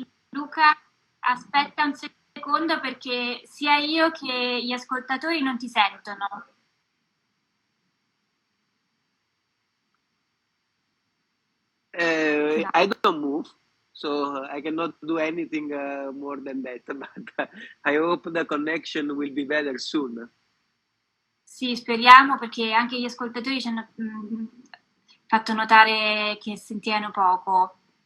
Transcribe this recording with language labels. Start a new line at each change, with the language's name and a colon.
Italian: Luca, aspetta un secondo perché sia io che gli ascoltatori non ti sentono.
English: I don't move, so I cannot do anything more than that. But I hope the connection will be better soon.
Italian: Sì, speriamo perché anche gli ascoltatori ci hanno fatto notare che sentivano poco.